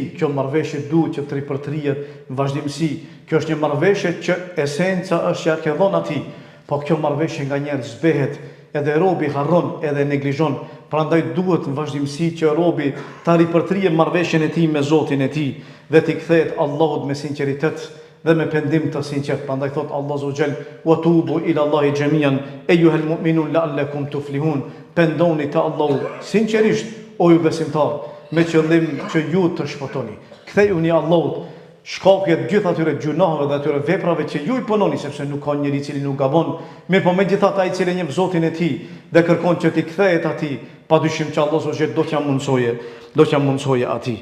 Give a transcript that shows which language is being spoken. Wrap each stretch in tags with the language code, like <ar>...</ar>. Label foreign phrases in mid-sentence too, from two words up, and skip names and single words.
<sq>Kjo marrëveshje duhet që të ripërtrihet vazhdimsi. Kjo është një marrëveshje që esenca është që ja ke dhënë atij, po kjo marrëveshje nganjëherë zbehet, edhe robi harron edhe neglizhon. Prandaj duhet në vazhdimsi që robi ta ripërtrijë marrëveshjen e tij me Zotin e tij dhe t'i kthehet Allahut me sinqeritet dhe me pendim të sinqert. Prandaj thot Allah</sq> <ar>عز وجل: "وتوبوا إلى الله جميعا أيها المؤمنون لعلكم تفلحون."</ar> <sq>Pendoni te Allahu sinqerisht, o ju besimtar, me qëllim që ju të shpëtoni. Kthehuni Allahut shkaqjet gjithë atyre gjunaheve dhe atyre veprave që ju i punoni, sepse nuk ka njeri i cili nuk gabon, mirë po megjithatë ai i cili njeh Zotin e tij dhe kërkon që t'i kthehet atij, padyshim që Allah Azza do t'ja mundsoje atij.</sq>